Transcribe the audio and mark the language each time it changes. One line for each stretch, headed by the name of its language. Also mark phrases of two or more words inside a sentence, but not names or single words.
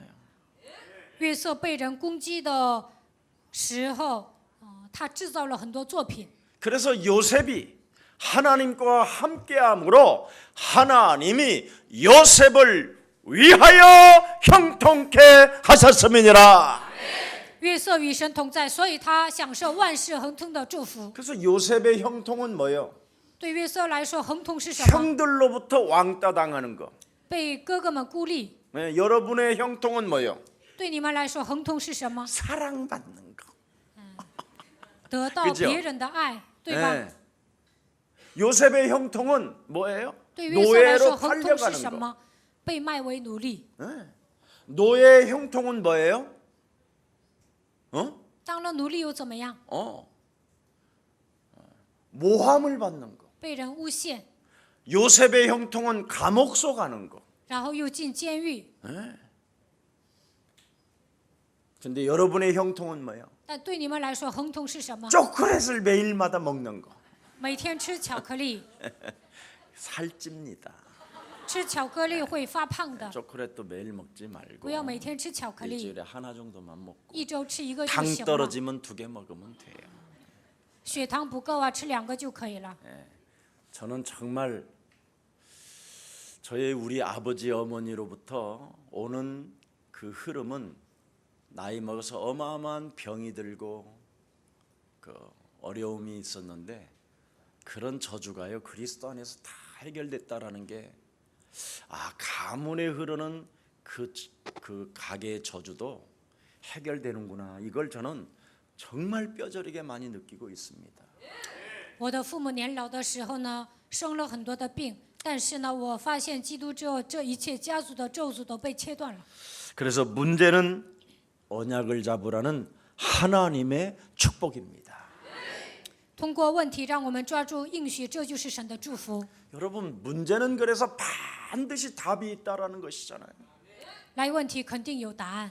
Chinese: 约瑟被人攻击的时候，他制造了很多作品。
Korean: 그래서 요셉이 하나님과 함께함으로 하나님이 요셉을 위하여 형통케 하셨음이니라.
Chinese: 约瑟与神同在，所以他享受万事亨通的祝福。
Korean: 그래서 요셉의 형통은 뭐예요?
Chinese: 对约瑟来说，亨通是什么？
Korean: 형들로부터 왕따 당하는 거.
Chinese: 被哥哥们孤立。
Korean: 네, 여러분의 형통은 뭐예요?
Chinese: 对你们来说，亨通是什么？
Korean: 사랑받는 거.
Chinese: 得到
Korean: 그죠?
Chinese: 别人的爱，对吧？
Korean: 네. 요셉의 형통은 뭐예요?
Chinese: 对约瑟来说，
Korean: 노예로
Chinese: 亨通是
Korean: 팔려가는
Chinese: 什
Korean: 거.
Chinese: 么？被卖为奴隶。
Korean: 네. 노예의 형통은 뭐예요?
Chinese: 当了奴隶又怎么样？
Korean: 모함을 받는 거.
Chinese: 被人诬陷，
Korean: 요셉의 형통은 감옥소 가는 거.
Chinese: 然后又进监狱。
Korean: 근데 여러분의 형통은 뭐예요?
Chinese: 但对你们来说，亨通是什么？
Korean: 초콜릿을 매일마다 먹는 거.
Chinese: 每天吃巧克力，
Korean: 살찝니다.
Chinese: 吃巧克力会发胖的。
Korean: 초콜릿도 매일 먹지 말고
Chinese: 不要每天吃巧克力，
Korean: 일주일에 하나 정도만 먹고
Chinese: 一周吃一个就
Korean: 당
Chinese: 行了。
Korean: 떨어지면 2개 먹으면 돼요.
Chinese: 血糖不够啊，吃2个就可以了。
Korean: 저는 정말 저희 우리 아버지 어머니로부터 오는 그 흐름은 나이 먹어서 어마어마한 병이 들고 그 어려움이 있었는데 그런 저주가요 그리스도 안에서 다 해결됐다라는 게 가문에 흐르는 그 가게의 저주도 해결되는구나 이걸 저는 정말 뼈저리게 많이 느끼고 있습니다.
Chinese: 我的父母年老的时候呢，生了很多的病，但是呢，我发现基督之后，这一切家族的咒诅都被切断了。
Korean: 그래서 문제는 언약을 잡으라는 하나님의 축복입니다.
Chinese: 通过问题让我们抓住应许，这就是神的祝福。
Korean: 여러분 문제는 그래서 반드시 답이 있다라는 것이잖아요.
Chinese: 来问题肯定有答案。